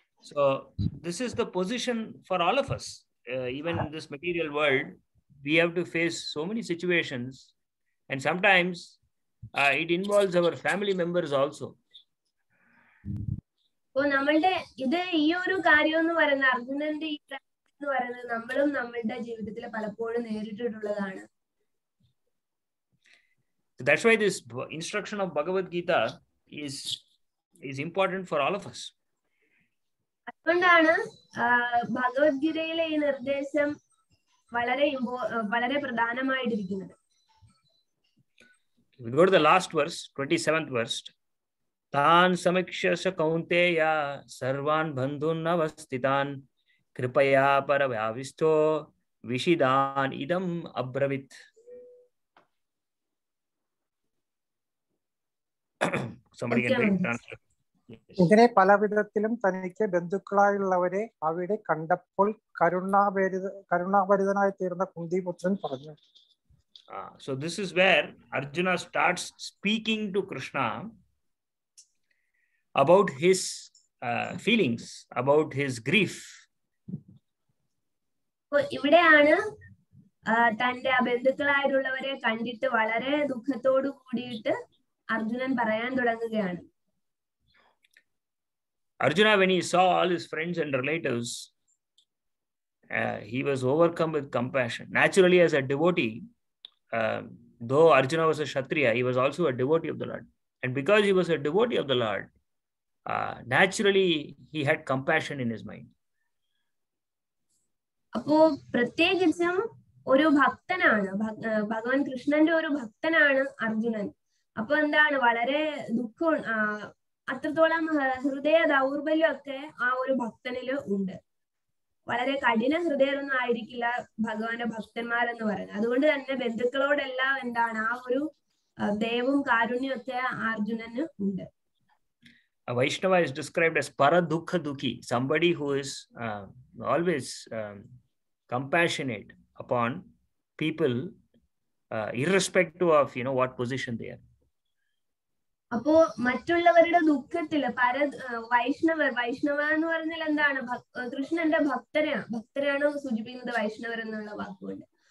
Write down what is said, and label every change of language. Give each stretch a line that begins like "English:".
English: So this is the position for all of us. Even in this material world, we have to face so many situations, and sometimes it involves our family members also.
Malayalam: നമ്മളുടെ ഈ ഒരു കാര്യം എന്ന് പറയുന്നത്, അർജുനന്റെ ഈ കാര്യം എന്ന് പറയുന്നത് നമ്മളും നമ്മളുടെ ജീവിതത്തിൽ പലപ്പോഴും നേരിട്ടിട്ടുള്ളതാണ്.
English: That's why this instruction of Bhagavad Gita is important for all of us.
Malayalam: അതുകൊണ്ടാണ് ഭഗവത്ഗീതയിലെ ഈ നിർദ്ദേശം വളരെ പ്രധാനമായിട്ടിരിക്കുന്നത്.
English: We go to the last verse, 27th verse.
Sanskrit: Tan samikshya kaunteya sarvan bandhun avasthitan kripaya paravyavisto Vishidan idam abravit.
English: Somebody can read translate.
Malayalam: ഇങ്ങനെ പല വിധത്തിലും തനിക്ക് ബന്ധുക്കളായുള്ളവരെ അവിടെ കണ്ടപ്പോൾ കരുണാഭരിതനായി തീർന്ന കുന്തിപുത്രൻ പറഞ്ഞു.
English: So this is where Arjuna starts speaking to Krishna about his feelings, about his grief.
Malayalam: ഇവിടെയാണ് തന്റെ ബന്ധുക്കളായിട്ടുള്ളവരെ കണ്ടിട്ട് വളരെ ദുഃഖത്തോടു കൂടിയിട്ട് അർജുനൻ പറയാൻ തുടങ്ങുകയാണ്.
English: Arjuna, when he saw all his friends and relatives, he was overcome with compassion. Naturally, as a devotee, though Arjuna was a Kshatriya, he was also a devotee of the Lord. And because he was a devotee of the Lord, naturally he had compassion in his mind.
Malayalam: അപ്പോ പ്രത്യേകിച്ചും ഒരു ഭക്തനാണ്, ഭഗവാൻ കൃഷ്ണന്റെ ഒരു ഭക്തനാണ് അർജുനൻ. അപ്പൊ എന്താണ്, വളരെ ദുഃഖം, അത്രത്തോളം ഹൃദയ ദൗർബല്യം ഒക്കെ ആ ഒരു ഭക്തനില് ഉണ്ട്. വളരെ കഠിന ഹൃദയമൊന്നും ആയിരിക്കില്ല ഭഗവാന്റെ ഭക്തന്മാരെന്ന് പറയുന്നത്. അതുകൊണ്ട് തന്നെ ബന്ധുക്കളോടെല്ലാം എന്താണ് ആ ഒരു ദയവും കാരുണ്യം ഒക്കെ അർജുനന് ഉണ്ട്.
English: A Vaishnava is described as paradukha dukhi, somebody who is always compassionate upon people, irrespective of what position they are.
Malayalam: അപ്പോ മറ്റുള്ളവരുടെ ദുഃഖത്തില് വൈഷ്ണവ എന്ന് പറഞ്ഞാൽ എന്താണ്, കൃഷ്ണന്റെ ഭക്തരെയാണ് സൂചിപ്പിക്കുന്നത് വൈഷ്ണവർ എന്നുള്ള വാക്കുകൊണ്ട്.